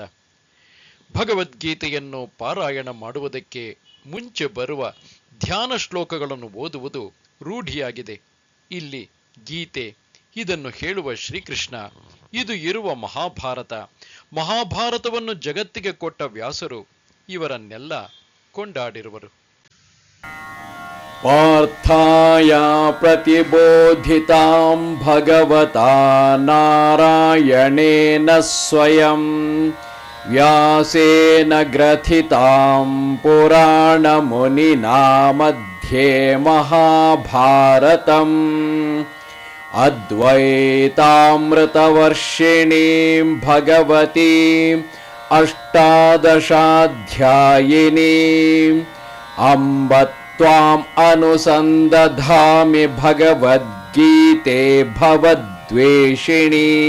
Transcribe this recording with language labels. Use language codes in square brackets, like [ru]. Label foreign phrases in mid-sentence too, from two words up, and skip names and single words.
[kn] ಭಗವದ್ಗೀತೆಯನ್ನು ಪಾರಾಯಣ ಮಾಡುವುದಕ್ಕೆ ಮುಂಚೆ ಬರುವ ಧ್ಯಾನ ಶ್ಲೋಕಗಳನ್ನು ಓದುವುದು ರೂಢಿಯಾಗಿದೆ. ಇಲ್ಲಿ ಗೀತೆ, ಇದನ್ನು ಹೇಳುವ ಶ್ರೀಕೃಷ್ಣ, ಇದು ಇರುವ ಮಹಾಭಾರತವನ್ನು ಜಗತ್ತಿಗೆ ಕೊಟ್ಟ ವ್ಯಾಸರು ಇವರನ್ನೆಲ್ಲ ಕೊಂಡಾಡಿರುವರು. [sa] ಪಾರ್ಥಾಯ ಪ್ರತಿಬೋಧಿತಾಂ ಭಗವತಾ ನಾರಾಯಣೇನ ಸ್ವಯಂ ವ್ಯಾಸೇನ ಗ್ರಥಿತಾಂ ಪುರಾಣ ಮುನಿನಾ ಮಧ್ಯೆ ಮಹಾಭಾರತಂ ಅದ್ವೈತಾಮೃತವರ್ಷಿಣೀಂ ಭಗವತೀಂ ಅಷ್ಟಾದಶಾಧ್ಯಾಯಿನೀಂ ಅಂಬ ತ್ವಾಂ ಅನುಸಂದಧಾಮಿ ಭಗವದ್ಗೀತೆ ಭವದ್ವೇಷಿಣೀ.